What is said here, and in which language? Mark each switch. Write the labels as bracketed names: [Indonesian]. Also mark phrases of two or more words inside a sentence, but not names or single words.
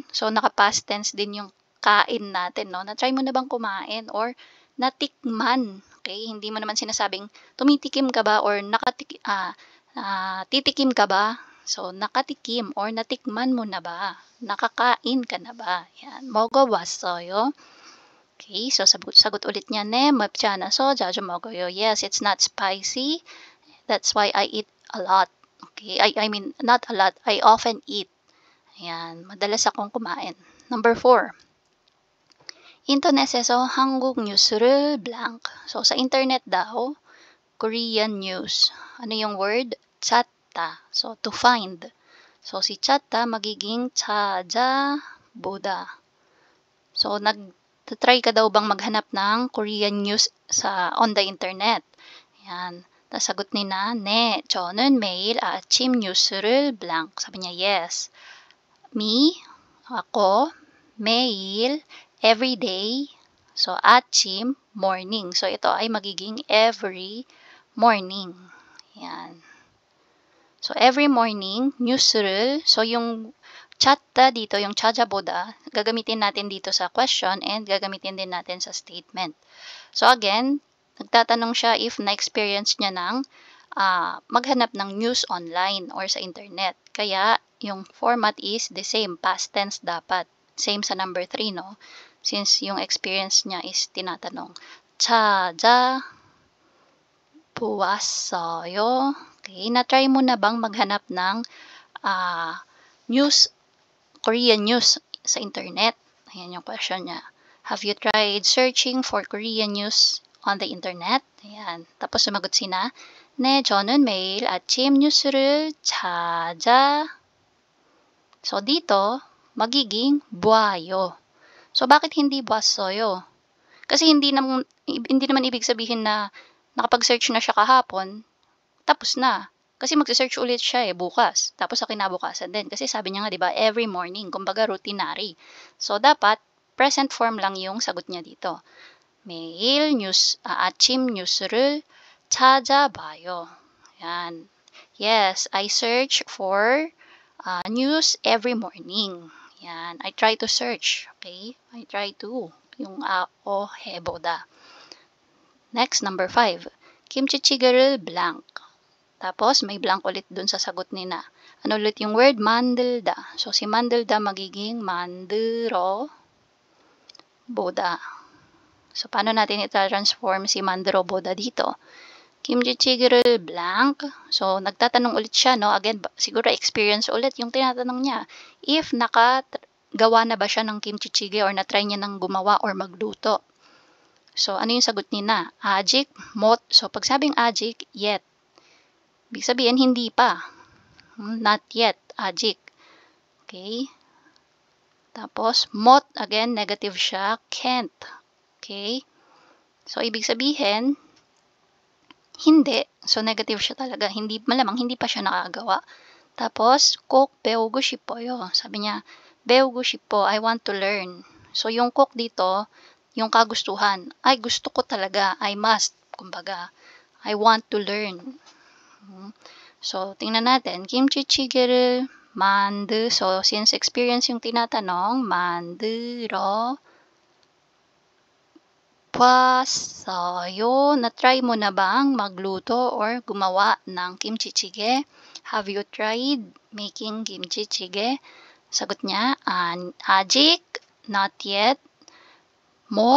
[Filipino] So, naka- [English] past tense [Filipino] din yung kain natin, no? Na-try mo na bang kumain or natikman? Okay? Hindi mo naman sinasabing tumitikim ka ba or titikim ka ba? So, nakatikim or natikman mo na ba? Nakakain ka na ba? Yan. 먹어봤어요. Okay, so sagot ulit niya, [Korean] 네, 맵지 않아서 자주 먹어요. [English] Yes, it's not spicy. That's why I eat a lot. Okay, I mean, not a lot. I often eat. [Filipino] Ayan, madalas akong kumain. [English] Number 4. [Korean] 인터넷에서 한국 뉴스를 blank. [Filipino] So, sa internet daw, [English] Korean news. [Filipino] Ano yung [English] word? 찾다. So, to find. [Filipino] So, si 찾다 magiging 찾아보다. So, try ka daw bang maghanap ng [English] Korean news on the internet? [Filipino] Yan. Tapos sagot ni [Korean] 네, 저는 매일 아침 뉴스를 blank. [Filipino] Sabi niya, yes. Me, ako, [Korean] 매일, [English] every day. So, 아침, morning. [Filipino] So, ito ay magiging [English] every morning. [Filipino] Yan. So, [English] every morning, [Filipino] 뉴스를, so yung 찾다 dito, yung 찾아보다, gagamitin natin dito sa question and gagamitin din natin sa statement. So again, nagtatanong siya if na-experience niya ng maghanap ng news online or sa internet. Kaya yung format is [English] the same, past tense [Filipino] dapat. Same sa number 3, no? Since yung experience niya is tinatanong. [Korean] 찾아보았어요. [Filipino] Okay, na-try mo na bang maghanap ng news, [English] Korean news [Filipino] sa internet? Ayan yung question niya. [English] Have you tried searching for Korean news on the internet? [Filipino] Ayan. Tapos sumagot sina, [Korean] 네, 저는 매일 아침 뉴스를 [Filipino] So dito, magiging [Korean] 봐요. [Filipino] So bakit hindi 봤어요? Kasi hindi naman ibig sabihin na nakapag-search na siya kahapon, tapos na. Kasi magse-search ulit siya bukas. Tapos sa kinabukasan din. Kasi sabi niya nga, di ba, [English] every morning. [Filipino] Kumbaga, routinary. So, dapat, [English] present form [Filipino] lang yung sagot niya dito. [Korean] 매일 아침 뉴스를 찾아봐요. [Filipino] Yan. [English] Yes, I search for news every morning. Yan. I try to search. Okay? I try to. Yung 해보다. Next, number 5. [Korean] 김치찌개를 blank. [Filipino] Tapos, may blank ulit dun sa sagot ni na. Ano ulit yung word? 만들다. So, si 만들다 magiging 만들어보다. So, paano natin ita-transform si 만들어보다 dito? [Korean] 김치찌개를 blank. [Filipino] So, nagtatanong ulit siya, no? Again, siguro experience ulit yung tinatanong niya. If nakagawa na ba siya ng kimchichige or na-try niya ng gumawa or magluto. So, ano yung sagot ni na? [Korean] 아직, 못. [Filipino] So, pag sabing 아직, yet. Ibig sabihin, hindi pa. [English] Not yet. [Korean] 아직. [Filipino] Okay? Tapos, 못, again, negative siya. [English] Can't. Okay? So, [Filipino] ibig sabihin, hindi. So, negative siya talaga. Malamang hindi pa siya nakagawa. Tapos, [Korean] 꼭 배우고 싶어요. [Filipino] Sabi niya, [Korean] 배우고 싶어. [English] I want to learn. [Filipino] So, yung 꼭 dito, yung kagustuhan. Ay, gusto ko talaga. [English] I must. Kumbaga, I want to learn. [Filipino] So, tingnan natin. Kimchi jjigae를 So, since experience yung tinatanong, [Korean] 만들어 봤어요. [Filipino] Na-try mo na bang magluto or gumawa ng kimchi jjigae? [English] Have you tried making kimchi jjigae? [Filipino] Sagot niya, [Korean] 아직, [English] not yet, [Korean] 못.